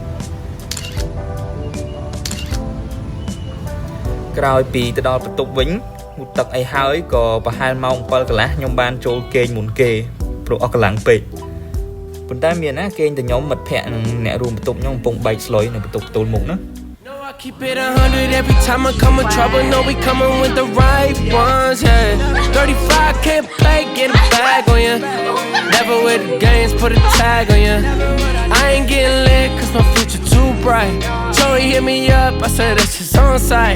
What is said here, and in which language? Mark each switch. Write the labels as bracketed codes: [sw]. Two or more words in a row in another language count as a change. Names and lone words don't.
[km] ក្រោយពីទៅដល់បន្ទប់វិញងូតទឹកអីហើយក៏ប្រហែលម៉ោង7កន្លះខ្ញុំបានចូលគេងមុនគេព្រោះអស់កម្លាំងពេកប៉ុន្តែមានណាគេងតែខ្ញុំមិត្តភ័ក្តិនិងអ្នករួមបន្ទប់ខ្ញុំកំពុងបែកស្លុយនៅបន្ទប់ផ្ទល់មុខណា [en] Keep it 100 every time I come with trouble. Know we coming with the right ones, yeah. 35 can't play, get a bag on ya. Never with the games, put a tag on ya. I ain't getting lit, cause my future too bright. Joey hit me up, I said that's just on site.